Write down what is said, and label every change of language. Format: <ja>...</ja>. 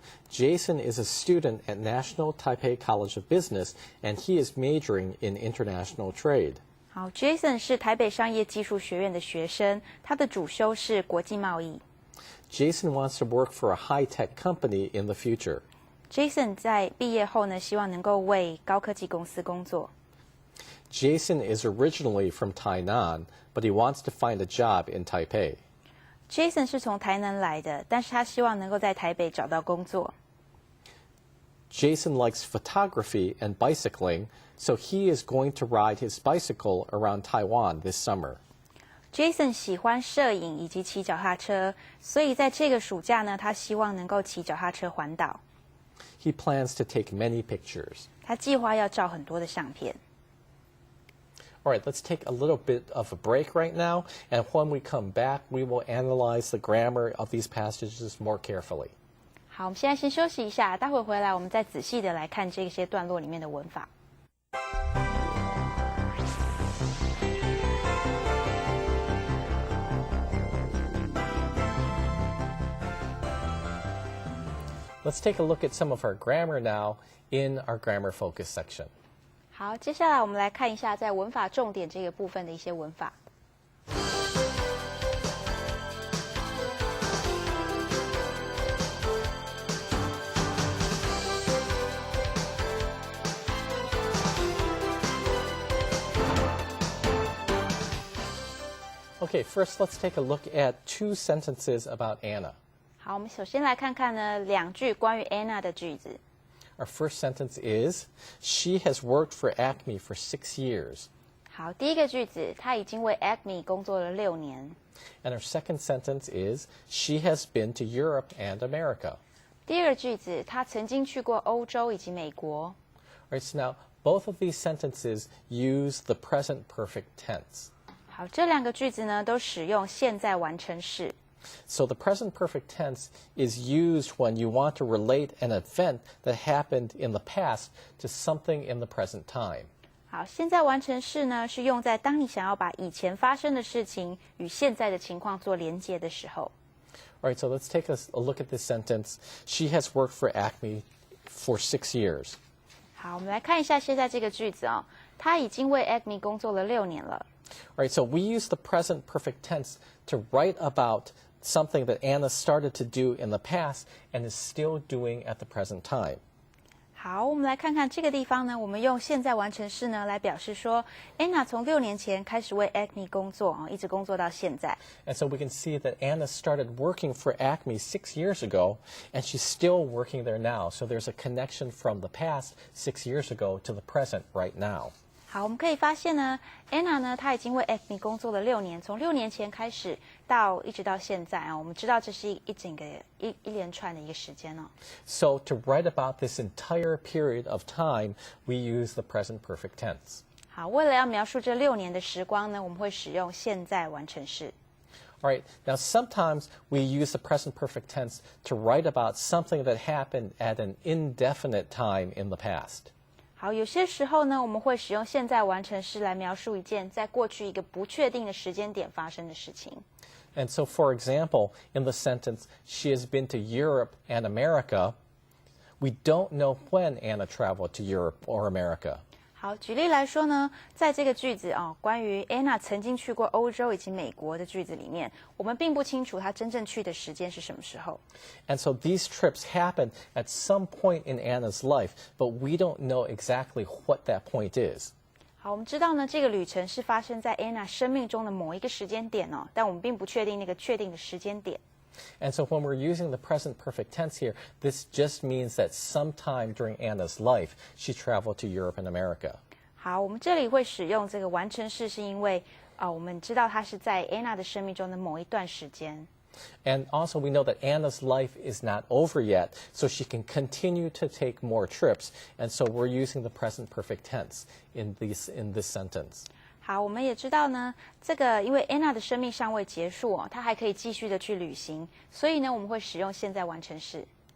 <en>Jason is a student at National Taipei College of Business, and he is majoring in international trade.</en> <zh>好 ，Jason 是台北商业技术学院的学生，他的主修是国际贸易。</zh> <en>Jason wants to work for a high-tech company in the future.</en> <zh>Jason 在毕业后呢，希望能够为高科技公司工作。</zh> <en>Jason is originally from Tainan, but he wants to find a job in Taipei.</en> <zh>Jason 是从台南来的，但是他希望能够在台北找到工作。</zh> <en>Jason likes photography and bicycling, so he is going to ride his bicycle around Taiwan this summer.</en> <zh>Jason 喜欢摄影以及骑脚踏车，所以在这个暑假呢，他希望能够骑脚踏车环岛。</zh> <en>He plans to take many pictures.</en> <zh>他计划要照很多的相片。</zh> <en>All right, let's take a little bit of a break right now, and when we come back, we will analyze the grammar of these passages more carefully.</en> <zh>好，我们现在先休息一下，待会回来我们再仔细的来看这些段落里面的文法。</zh> <en>Let's take a look at some of our grammar now in our grammar focus section.</en> <zh>好，接下来我们来看一下在文法重点这个部分的一些文法。</zh> <en>Okay, first let's take a look at 2 sentences about Anna.</en> <zh>好，我们首先来看看呢2句关于 Anna 的句子。</zh> <en>Our first sentence is, she has worked for Acme for 6 years.</en> <zh>好，第一个句子，她已经为 Acme 工作了6年。</zh> <en>And our second sentence is, she has been to Europe and America.</en> <zh>第二个句子，她曾经去过欧洲以及美国。</zh> <en>All right, so now both of these sentences use the present perfect tense.</en> <zh>好，这2个句子呢都使用现在完成式。</zh> <en>So the present perfect tense is used when you want to relate an event that happened in the past to something in the present time.</en> <zh>好，现在完成式呢是用在当你想要把以前发生的事情与现在的情况做连结的时候。</zh> <en>All right, so let's take a look at this sentence. She has worked for Acme for 6 years.</en> <zh>好，我们来看一下现在这个句子哦，她已经为 Acme 工作了6年了。</zh> <en>All right, so we use the present perfect tense to write about something that Anna started to do in the past and is still doing at the present time.</en> <zh>好，我们来看看这个地方呢，我们用现在完成式呢来表示说 ，Anna 从6年前开始为 Acme 工作啊，一直工作到现在。</zh> <en>And so we can see that Anna started working for Acme 6 years ago, and she's still working there now. So there's a connection from the past 6 years ago to the present right now.</en> <zh>好，我们可以发现呢 ，Anna 呢，她已经为 Acme 工作了6年，从6年前开始一直到现在啊。我们知道这是一连串的一个时间哦。</zh> <en>So to write about this entire period of time, we use the present perfect tense.</en> <zh>好，为了要描述这6年的时光呢，我们会使用现在完成式。</zh> <en>All right, now sometimes we use the present perfect tense to write about something that happened at an indefinite time in the past.</en> <zh>好，有些时候呢，我们会使用现在完成式来描述一件在过去一个不确定的时间点发生的事情。</zh> <en>And so, for example, in the sentence, she has been to Europe and America, we don't know when Anna traveled to Europe or America.</en> <zh>好，举例来说呢，在这个句子啊，关于 Anna 曾经去过欧洲以及美国的句子里面，我们并不清楚她真正去的时间是什么时候。</zh> <en>And so these trips happen at some point in Anna's life, but we don't know exactly what that point is.</en> <zh>好，我们知道呢，这个旅程是发生在 Anna 生命中的某一个时间点哦，但我们并不确定那个确定的时间点。</zh> <en>And so when we're using the present perfect tense here, this just means that sometime during Anna's life, she traveled to Europe and America.</en> <zh>好，我们这里会使用这个完成式，是因为我们知道它是在 Anna 的生命中的某一段时间。</zh> <en>And also we know that Anna's life is not over yet, so she can continue to take more trips. And so we're using the present perfect tense in this sentence.</en> <zh>好，我们也知道呢，这个因为 Anna 的生命尚未结束哦，她还可以继续的去旅行，所以呢，我们会使用现在完成式。</zh>